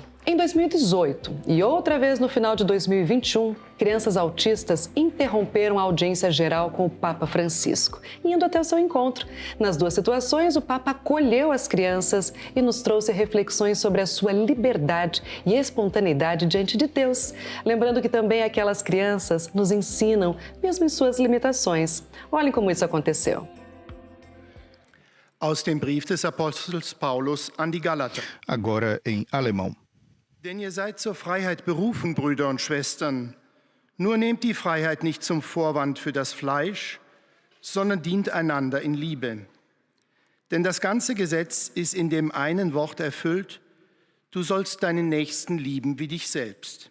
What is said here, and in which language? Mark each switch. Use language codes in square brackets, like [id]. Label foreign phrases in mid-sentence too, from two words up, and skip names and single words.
[pt] Em 2018 e outra vez no final de 2021, crianças autistas interromperam a audiência geral com o Papa Francisco, indo até o seu encontro. Nas duas situações, o Papa acolheu as crianças e nos trouxe reflexões sobre a sua liberdade e espontaneidade diante de Deus. Lembrando que também aquelas crianças nos ensinam, mesmo em suas limitações. Olhem como isso aconteceu. [de] Aus dem Brief des Apostels Paulus an die Galater. [pt] Agora em alemão. [de] Denn ihr seid zur Freiheit berufen, Brüder und Schwestern. Nur nehmt die Freiheit nicht zum Vorwand für das Fleisch, sondern dient einander in Liebe. Denn das ganze Gesetz ist in dem einen Wort erfüllt: Du sollst deinen Nächsten lieben wie dich selbst.